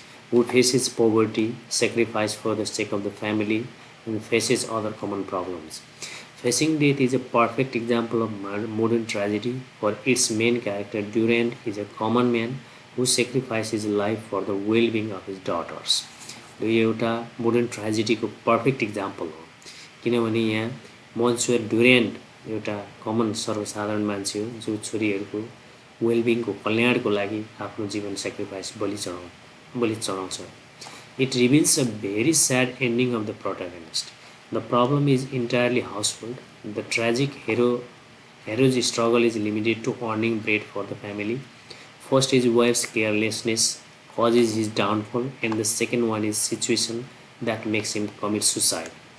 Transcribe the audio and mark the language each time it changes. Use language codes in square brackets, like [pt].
[en] Who faces poverty, sacrifice for the sake of the family, and faces other common problems. Facing death is a perfect example of modern tragedy, for its main character Duran is a common man who sacrifices his life for the well-being of his daughters. [ne] यो एउटा modern ट्रेजेडीको perfect example हो, किनभने यहाँ मन्सर ड्युरेन्ट एउटा common सर्वसाधारण मान्छे हो जो छोरीहरूको वेलबिङको कल्याणको लागि आफ्नो जीवन सेक्रिफाइस बलि चढाउँछ. [en] It reveals a very sad ending of the protagonist. The problem is entirely household. The tragic hero's struggle is limited to earning bread for the family. First, his wife's carelessness causes his downfall, and the second one is situation that makes him commit suicide.